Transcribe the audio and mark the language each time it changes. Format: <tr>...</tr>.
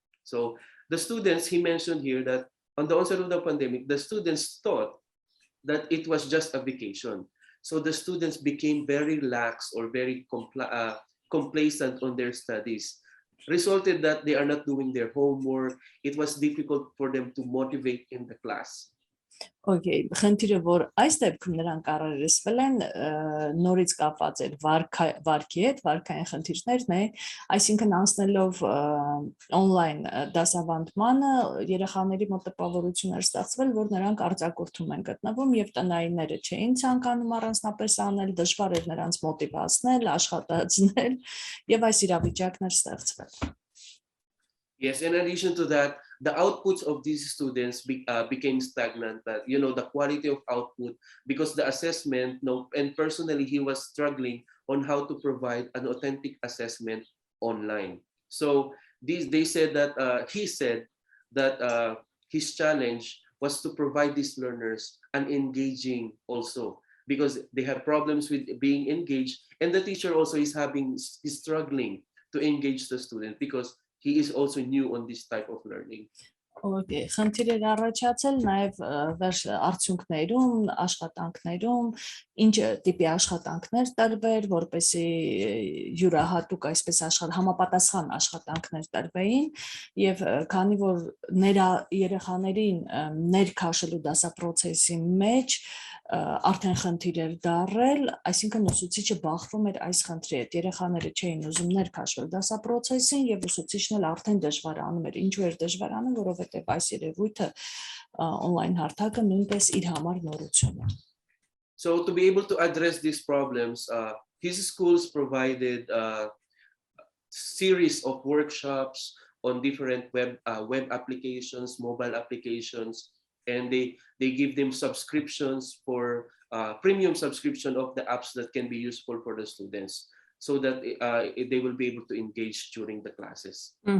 <en>So the students, he mentioned here that on the onset of the pandemic, the students thought that it was just a vacation. So the students became very lax or very complacent on their studies, resulted that they are not doing their homework. It was difficult for them to motivate in the class.</en> <hy>Okay, խնդիրը, որ այս դեպքում նրանք առերեսվել են, նորից կապված էր վարքի հետ, վարքային խնդիրներն է, այսինքն անցնելով online դասավանդմանը, երեխաների մոտ տպավորություն էր ստացվել, որ նրանք արձակուրդում են գտնվում եւ տնայինները չէին ցանկանում առանձնապես անել, դժվար էր նրանց մոտիվացնել, աշխատացնել եւ այս իրավիճակն էր ստեղծվել.</hy> <en>Yes, in addition to that, the outputs of these students became stagnant. The quality of output, because the assessment, and personally he was struggling on how to provide an authentic assessment online. So they said that he said that his challenge was to provide these learners an engaging also, because they have problems with being engaged, and the teacher also is struggling to engage the student because he is also new on this type of learning.</en> <hy>Okay, խնդիրներ առաջացել նաև արդյունքներում, աշխատանքներում, ինչ տիպի աշխատանքներ տրվեր, որպեսզի յուրահատուկ այսպես համապատասխան աշխատանքներ տրվեին, եւ քանի որ երեխաներին ներքաշելու դասապրոցեսի մեջ արդեն խնդիր էր դարել, այսինքն ուսուցիչը բախվում էր այս խնդրի հետ, երեխաները չէին ուզում ներքաշվել դասապրոցեսին եւ ուսուցիչն էլ արդեն դժվարանում էր, ինչու էր դժվարանում, որովհետեւ այս երևույթը on-line հարթակը նույնպես իր համար նորություն է։</hy> <en>So to be able to address these problems, his schools provided a series of workshops on different web applications, mobile applications, and they give them subscriptions for premium subscription of the apps that can be useful for the students, so that they will be able to engage during the classes.</en>